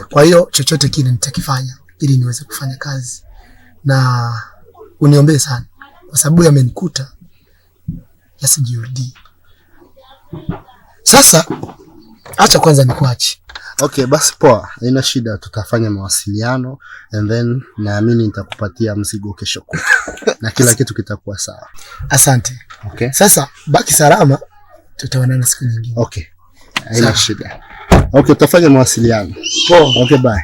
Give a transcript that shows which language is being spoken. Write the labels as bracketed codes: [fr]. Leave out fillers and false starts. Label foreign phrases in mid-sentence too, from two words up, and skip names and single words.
[sw] Kwa hiyo chochote kile nitakifanya ili niweze kufanya kazi. Na uniombee sana kwa sababu yamenikuta yasijirudi. Sasa acha kwanza nikuache. Okay, basi poa. Haina shida, tutafanya mawasiliano [en] and then [sw] naamini nitakupatia mzigo kesho kutwa. Na kila kitu kitakuwa sawa. Asante. Okay. Sasa baki salama, tutaonana siku nyingine. Okay. Haina shida. Okay, tutafanya mawasiliano. Poa. [en] Okay, bye.